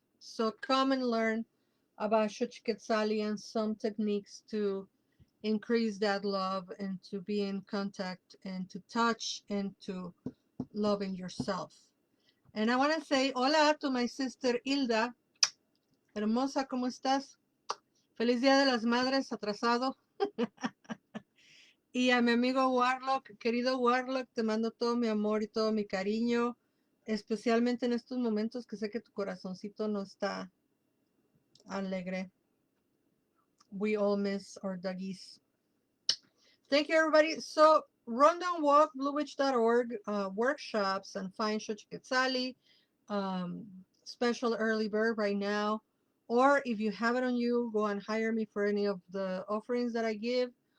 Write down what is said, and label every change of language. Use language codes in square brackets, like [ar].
[en] So come and learn about Xochiquetzali and some techniques to increase that love and to be in contact and to touch and to loving yourself. And I want to say hola to my sister Hilda. [es] Hermosa, ¿cómo estás? Feliz Día de las Madres atrasado. Y a mi amigo Warlock, querido Warlock, te mando todo mi amor y todo mi cariño, especialmente en estos momentos que sé que tu corazoncito no está alegre. [en] We all miss our doggies. Thank you, everybody. So, Rundown Walk, bluewitch.org, workshops, and find Xochiquetzali, special early bird right now. Or if you have it on you, go and hire me for any of the offerings that I give.